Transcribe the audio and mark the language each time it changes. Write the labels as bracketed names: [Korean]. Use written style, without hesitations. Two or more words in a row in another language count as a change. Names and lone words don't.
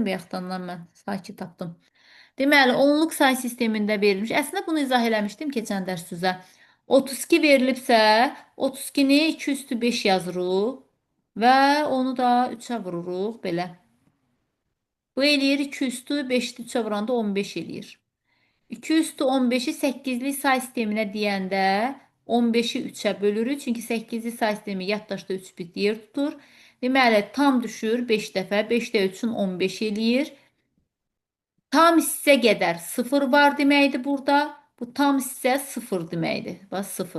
[Azerbaijani] Bayaqdan mən sakit tapdım. Deməli, onluq say sistemində verilmiş. Əslində bunu izah eləmişdim keçən dərs sizə. 32 verilibsə, 32-ni 2 üstü 5 yazırıq və onu da 3-ə vururuq belə. Bu eləyir 2 üstü 5-i 3-ə vuranda 15 eləyir. 2 üstü 15-i 8-li say sisteminə deyəndə 15-i 3-ə bölürük. Çünki 8-li say sistemi yaddaşda 3 bit yer tutur. Deməli, tam düşür 5 dəfə. 5-də 3-ün 15 eləyir. Tam hissə qədər 0 var deməkdir burada. Bu tam hissə 0 deməkdir. Bax 0.